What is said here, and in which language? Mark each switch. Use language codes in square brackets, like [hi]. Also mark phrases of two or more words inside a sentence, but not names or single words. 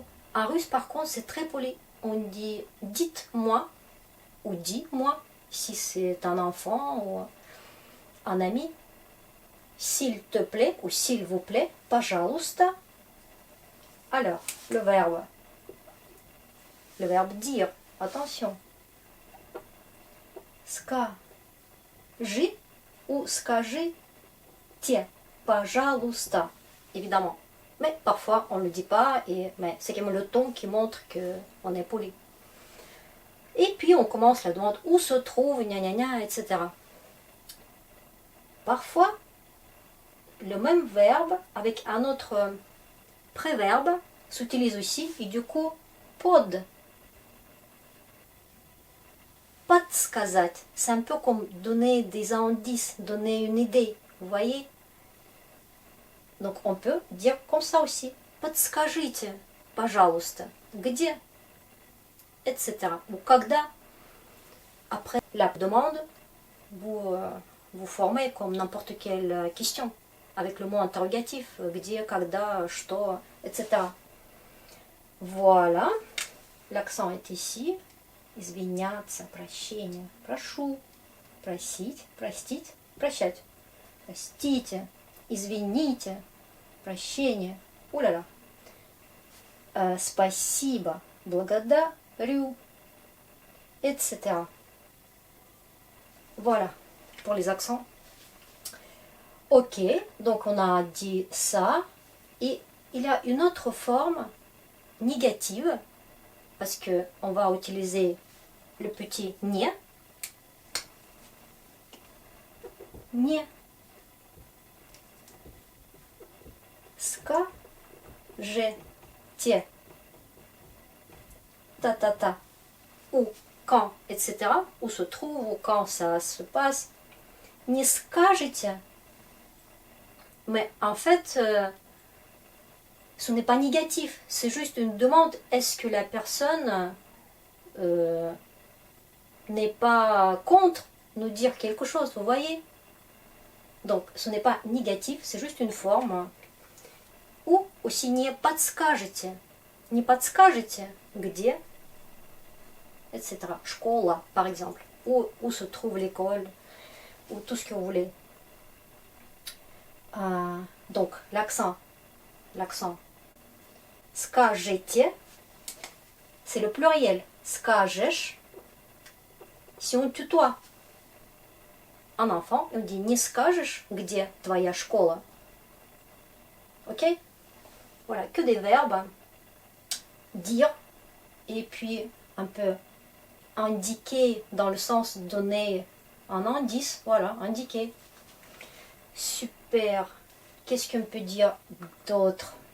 [fr] En russe, par contre, c'est très poli. On dit dites-moi ou dis-moi si c'est un enfant ou un ami. S'il te plaît ou s'il vous plaît, пожалуйста. Alors, le verbe dire, attention. [ru] Скажи ou скажите, пожалуйста, [fr] évidemment. Mais parfois on ne le dit pas, mais c'est quand même le ton qui montre qu'on est poli. Et puis on commence la demande où se trouve, gna gna gna, etc. Parfois, le même verbe avec un autre préverbe s'utilise aussi, et du coup, под. Подсказать, c'est un peu comme donner des indices, donner une idée, vous voyez? Donc on peut dire comme ça aussi. [ru] Подскажите, пожалуйста, где? [fr] Etc. Ou когда, après la demande, vous formez comme n'importe quelle question, avec le mot interrogatif, [ru] где, когда, что, [fr] etc. Voilà, l'accent est ici. [ru] Извиняться, прощение, прошу, просить, простить, прощать. Простите, извините, прощение, уля-ля. Спасибо, благодарю, [fr] etc. Voilà pour les accents. Ok, donc on a dit ça. Et il y a une autre forme négative, parce qu'on va utiliser le petit не. Не. Скажете. Ta. Ou quand, etc. Où se trouve, ou quand ça se passe. [ru] Не скажете. [fr] Mais en fait, ce n'est pas négatif. C'est juste une demande. Est-ce que la personne n'est pas contre nous dire quelque chose, vous voyez? Donc, ce n'est pas négatif, c'est juste une forme. Ou aussi [ru] не подскажете. Не подскажете, где, [fr] etc. Школа, par exemple. Où se trouve l'école, ou tout ce que vous voulez. Donc, l'accent. Скажете, c'est le pluriel. Скажешь. Si on tutoie un enfant, on dit [ru] не скажешь, где твоя школа. [fr] Ok? Voilà, que des verbes. Dire, et puis un peu indiquer dans le sens donner un indice. Voilà, indiquer. Super. Qu'est-ce qu'on peut dire d'autre?